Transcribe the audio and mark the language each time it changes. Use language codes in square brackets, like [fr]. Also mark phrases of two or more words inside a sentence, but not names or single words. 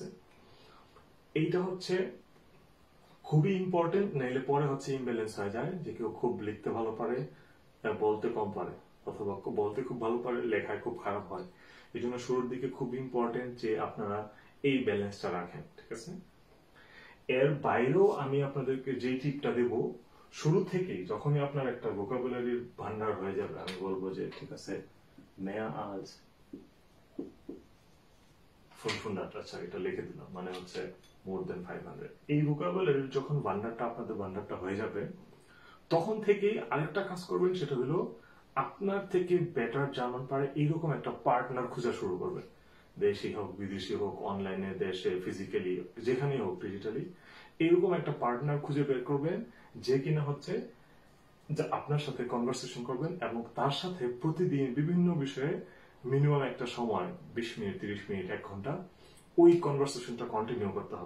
[bn] এইটা হচ্ছে খুবই ইম্পর্টেন্ট, নাইলে পরে হচ্ছে ইমব্যালেন্স হয়ে যায়, যে কেউ খুব লিখতে ভালো পারে বলতে কম পারে, অথবা বলতে খুব ভালো পারে লেখায় খুব খারাপ হয়। এই জন্য শুরুর দিকে খুব ইম্পর্টেন্ট যে আপনারা এই ব্যালেন্সটা রাখেন, ঠিক আছে? এর বাইরেও আমি আপনাদেরকে যে টিপটা দেব, শুরু থেকেই যখনই আপনার একটা ভোকাবুলারির ভান্ডার হয়ে যাবে, আমি বলবো যে ঠিক আছে [de] mehr als 500, [bn] আচ্ছা এটা লিখে দিলাম, মানে হচ্ছে [en] more than 500। [bn] এই ভোকাবুলারির যখন আপনাদের ভান্ডারটা হয়ে যাবে, তখন থেকেই আরেকটা কাজ করবেন, সেটা হলো আপনার থেকে বেটার জার্মান পারে এইরকম একটা পার্টনার খোঁজা শুরু করবেন। দেশি হোক, বিদেশি হোক, অনলাইনে, দেশে, ফিজিক্যালি, যেখানেই হোক, ডিজিটালি, এরকম একটা পার্টনার খুঁজে বের করবেন যে কিনা হচ্ছে যে আপনার সাথে কনভারসেশন করবেন এবং তার সাথে প্রতিদিন বিভিন্ন বিষয়ে মিনিমাম একটা সময় 20 মিনিট, 30 মিনিট, 1 ঘন্টা ওই কনভারসেশনটা কন্টিনিউ করতে হবে।